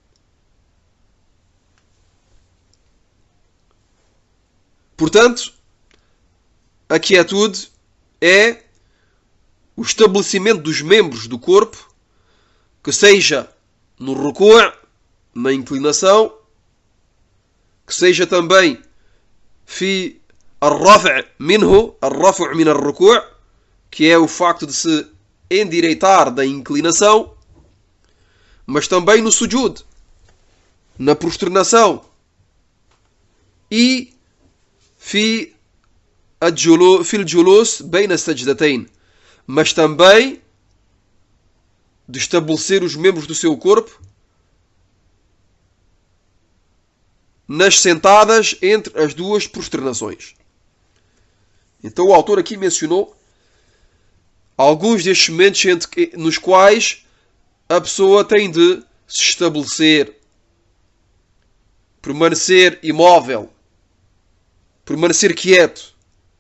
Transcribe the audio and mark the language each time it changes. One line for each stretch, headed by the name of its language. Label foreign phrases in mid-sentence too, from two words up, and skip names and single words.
Portuguese: Portanto, a quietude é o estabelecimento dos membros do corpo, que seja no ruku', na inclinação, que seja também
Arabic: في الرفع منه، الرفع من الركوع',
Portuguese: que é o facto de se endireitar da inclinação, mas também no sujud, na prosternação,
Arabic: e في الجلوس بين السجدتين,
Portuguese: mas também de estabelecer os membros do seu corpo nas sentadas entre as duas prosternações. Então o autor aqui mencionou alguns destes momentos nos quais a pessoa tem de se estabelecer, permanecer imóvel, permanecer quieto.